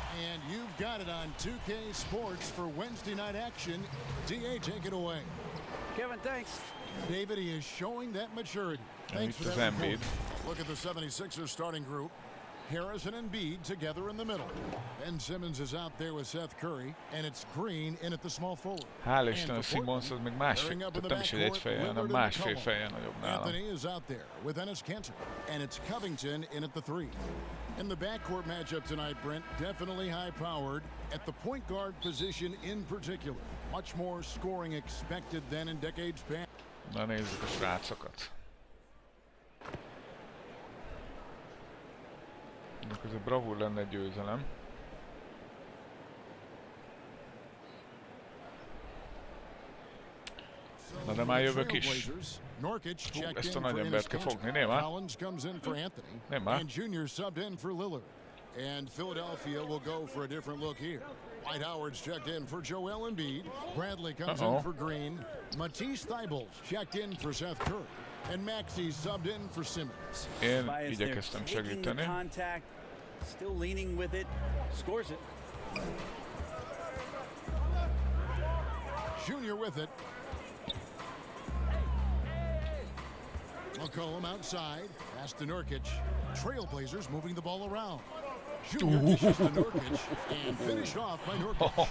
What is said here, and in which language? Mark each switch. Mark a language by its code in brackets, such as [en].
[en] And you've got it on 2K Sports for Wednesday night action. DA, take it away. Kevin, thanks. David, he is showing that maturity. Thanks for [hu] Itt az [en] that report. Embiid. Look at the 76ers starting group. Harris and Embiid together in the middle. Ben Simmons is out there with Seth Curry, and it's Green in at the small forward. [hu] Hál' Isten, a Simmons az még másfél, tehát nem is egy fejjel, hanem másfél fejjel nagyobb nálam. [en] Anthony is out there with Enes Kanter, and it's Covington in at the 3. In the backcourt matchup tonight, Brent, definitely high-powered. At the point guard position in particular, much more scoring expected than in decades past. [hu] Na nézzük a srácokat. Ez a bravúr lenne győzelem. Na de már jövök is. Ezt a nagy embert kell fogni, nem már? Nem már? [en] And Junior subbed in for Lillard. And Philadelphia will go for a different look here. Dwight Howard's checked in for Joel Embiid. Bradley comes in for Green. Matisse Thybulle checked in for Seth Curry. And Maxey subbed in for Simmons. [hu] Én igyekeztem segíteni. [en] Still leaning with it, scores it. Junior with it. McCollum outside. Pass to Nurkic. Trailblazers moving the ball around. Junior dishes to Nurkic and finished off by Nurkic.